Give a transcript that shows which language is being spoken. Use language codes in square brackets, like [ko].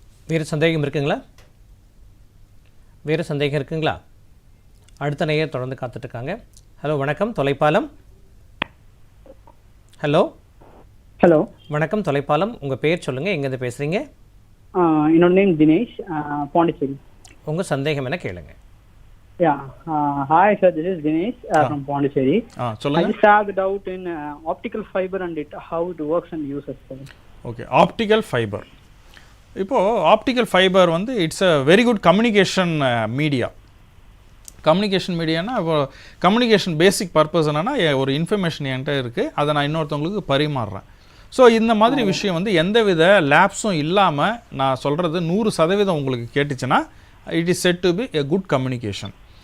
[ta] வேறு சந்தேகம் இருக்குங்களா? வேறு சந்தேகம் இருக்குங்களா? அடுத்த நேயர் தொடர்ந்து காத்துட்ருக்காங்க. ஹலோ, வணக்கம், தொலைப்பாலம். ஹலோ ஹலோ, வணக்கம், தொலைப்பாலம். உங்கள் பேர் சொல்லுங்கள், எங்கேருந்து பேசுகிறீங்க? என்னோட நேம் தினேஷ், பாண்டிச்சேரி. உங்கள் சந்தேகம் என்ன கேளுங்க. [en] Yeah, hi sir, this is Dinesh from Pondicherry. I just have a doubt in optical fiber and how it works and uses. Okay, optical fiber. இப்போது optical fibre வந்து it's a very good communication media. [ta] Communication மீடியானா இப்போ communication பேசிக் purpose என்னென்னா ஒரு information என்கிட்ட இருக்குது, அதை நான் இன்னொருத்தவங்களுக்கு பரிமாறுறேன். ஸோ இந்த மாதிரி விஷயம் வந்து எந்தவித லேப்ஸும் இல்லாமல் நான் சொல்கிறது 100% உங்களுக்கு கேட்டுச்சுன்னா [en] It is said to be a good communication.